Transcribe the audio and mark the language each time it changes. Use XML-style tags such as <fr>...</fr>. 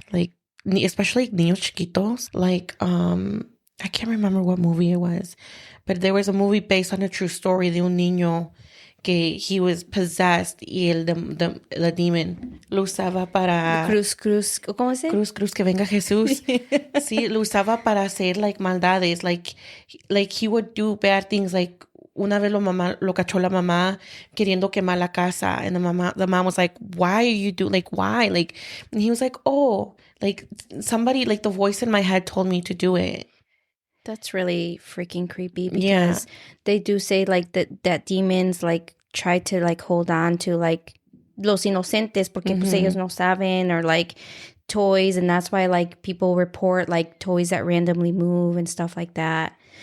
<en>Like especially</en> <es>niños chiquitos.</es> <en>Like I can't remember what movie it was, but there was a movie based on a true story</en> <es>de un niño que</es> <en>he was possessed y the demon</en> <es>lo usaba para... Cruz, ¿cómo se? Cruz, que venga Jesús. Sí, lo usaba para hacer like maldades.</es> <en>Like he would do bad things. Like</en> <es>una vez lo cachó la mamá queriendo quemar la casa,</es> <en>and the mom was like, why are you why? Like, and he was like, oh, like somebody, like the voice in my head told me to do it. That's really freaking creepy because they do say like that demons like try to like hold on to like</en> <es>los inocentes porque pues ellos no saben,</es> <en>or like toys, and that's why like people report like toys that randomly move and stuff like that.</en>